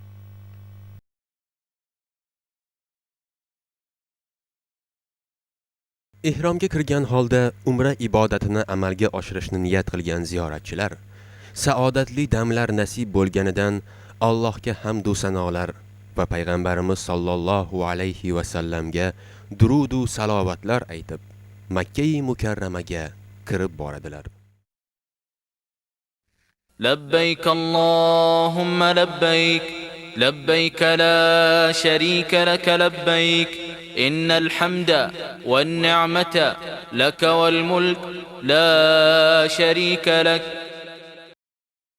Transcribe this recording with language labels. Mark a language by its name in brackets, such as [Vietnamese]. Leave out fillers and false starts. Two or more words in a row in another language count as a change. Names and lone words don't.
[Uzbek] Ihromga kirgan holda umra ibodatini amalga oshirishni niyat qilgan ziyoratchilar saodatli damlar nasib bo'lganidan Allohga hamd va sanolar va payg'ambarimiz [Arabic] صلى الله عليه وسلم [Uzbek] durud va salovatlar aytib Makka-i Mukarramaga kirib boradilar. [Arabic] لبيك اللهم لبيك لبيك لا شريك لك لبيك إن الحمد والنعمة لك والملك لا شريك لك